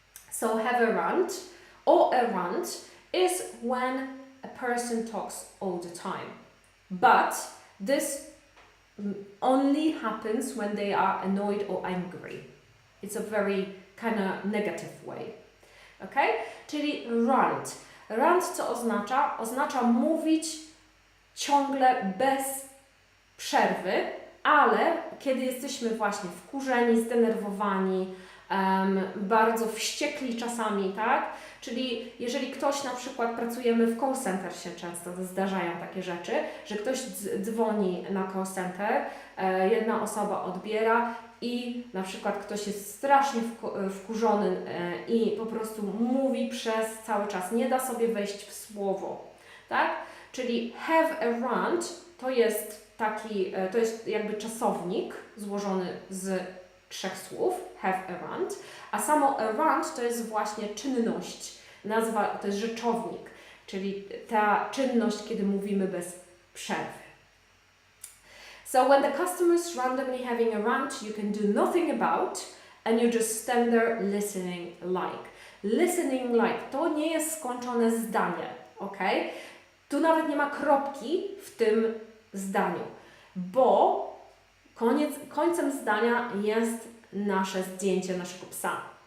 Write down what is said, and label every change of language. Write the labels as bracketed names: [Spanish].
[English] So have a rant, or a rant is when a person talks all the time. But this only happens when they are annoyed or angry. It's a very kind of negative way. [Polish] Okay? Czyli rant. Rant co oznacza? Oznacza mówić ciągle bez przerwy, ale kiedy jesteśmy właśnie wkurzeni, zdenerwowani, bardzo wściekli czasami, tak? Czyli jeżeli ktoś na przykład pracujemy w call center, się często zdarzają takie rzeczy, że ktoś dzwoni na call center, jedna osoba odbiera i na przykład ktoś jest strasznie wkurzony i po prostu mówi przez cały czas, nie da sobie wejść w słowo, tak? Czyli have a rant to jest to jest jakby czasownik złożony z 3 słów, have a rant, a samo a rant to jest właśnie czynność, to jest rzeczownik, czyli ta czynność, kiedy mówimy bez przerwy. [English] So when the customer is randomly having a rant, you can do nothing about and you just stand there listening like. [Polish] Listening like to nie jest skończone zdanie, ok? Tu nawet nie ma kropki w tym zdaniu, bo końcem zdania jest nasze zdjęcie naszego psa.